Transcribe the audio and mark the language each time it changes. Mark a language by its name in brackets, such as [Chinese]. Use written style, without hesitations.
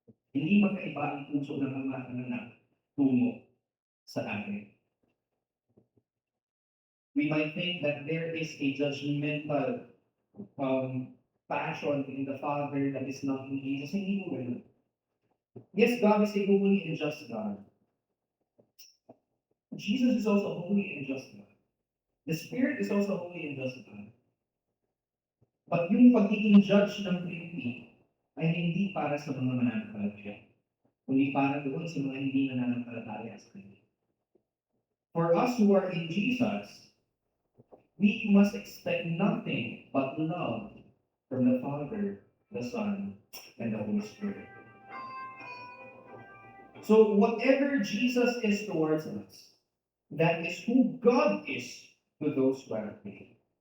[Filipino] Hindi magkaiba ang puso ng Ama ng anak tungo sa atin. [English] We might think that there is a judgmental passion in the Father that is not in Jesus. [Filipino] Hindi po ganun. [English] Yes, God is a holy and just God. Jesus is also holy and just God. The Spirit is also holy and just God. [Filipino] But yung pagiging judge ng Trinity ay hindi para sa mga mananampalataya, kundi para doon sa mga hindi nananampalataya sa Kanya. [English] For us who are in Jesus, we must expect nothing but love from the Father, the Son, and the Holy Spirit. So whatever Jesus is towards us, that is who God is to those who are faith.